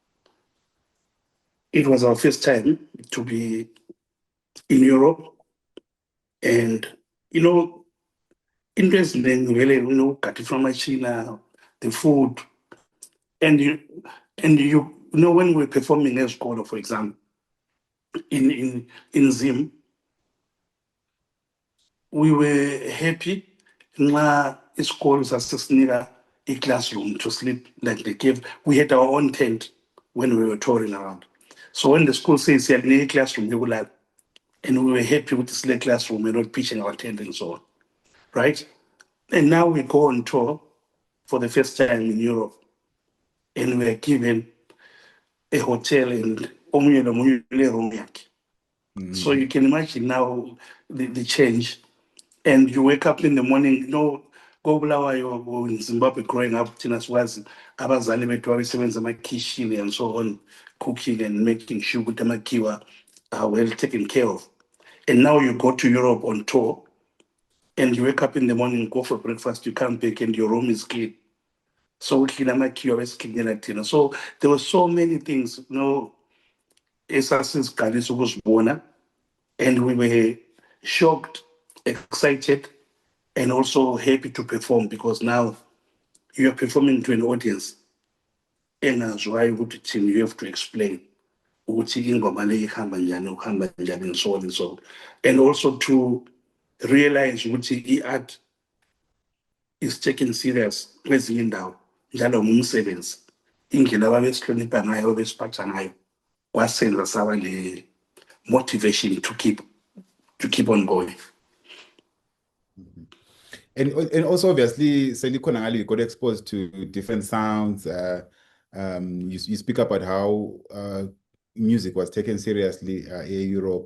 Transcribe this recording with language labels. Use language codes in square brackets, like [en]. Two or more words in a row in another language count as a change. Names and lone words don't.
[en] it was our first time to be in Europe, and interest in really cut from China, the food, and you know when we're performing as Kolo, for example, in Zim, we were happy. [nd] isikolo sasisinika [en] i-classroom to sleep, like they gave. We had our own tent when we were touring around. So when the school says [nd] siyakunika i-classroom yokulala, [en] and we were happy with this little classroom, we're not pitching our tent and so on, right? And now we go on tour for the first time in Europe, and we are given a hotel and [nd] omunye nomunye [en] room yakhe. So you can imagine now the change. And you wake up in the morning, you know, go Bulawayo in Zimbabwe growing up, [nd] thina sikwazi abazali bethu babesebenza ama-kitchen [en] and so on, cooking and making sure [nd] ukuthi amakhiwa [en] are well taken care of. And now you go to Europe on tour, and you wake up in the morning, go for breakfast, you come back and your room is clean. So clean [nd] amakhiwa besiklinela thina. [en] So there were so many things, you know, [nd] esasiziqalisa ukuzibona, [en] and we were shocked, excited, and also happy to perform, because now you are performing to an audience. [nd] Engazwayo ukuthi thina, [en] you have to explain [nd] ukuthi ingoma le ihamba njani, uhamba njani, [en] and so on and so on. And also to realize [nd] ukuthi i-art [en] is taken serious [nd] kwezinye indawo, njalo ngumsebenzi. Indlela ababesihlonipha ngayo, ababesiphatha ngayo, kwasenza saba le motivation [en] to keep on going. And also obviously, Selikonangali, you got exposed to different sounds. You speak about how music was taken seriously in Europe.